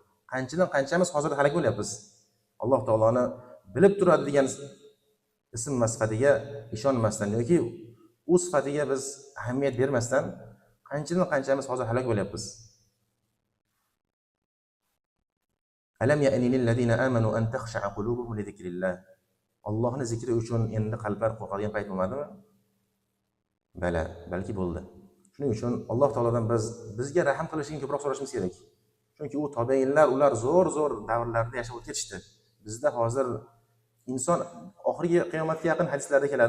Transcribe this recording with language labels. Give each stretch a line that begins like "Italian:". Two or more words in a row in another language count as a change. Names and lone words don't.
Uzbek: Qanchamiz hozir halok bo'lyapmiz. Alloh taoloni bilib turadi degan ism va sifatiga ishonmasdan yoki u sifatiga biz ahamiyat bermasdan qanchamiz hozir halok bo'lyapmiz.
Arabic: ألم يأن للذين آمنوا أن تخشع قلوبهم لذكر الله.
Uzbek: Allohning zikri uchun endi qalblar qo'rqadigan payt bo'lmadimi? Bala, balki bo'ldi. Shuning uchun Alloh taolodan bizga rahm qilishini ko'proq so'rashimiz kerak. Chunki u tobiinlar, ular zo'r davrlarda yashab o'tib ketishdi. Bizda hozir inson oxirgi qiyomatga yaqin hadislarda keladi.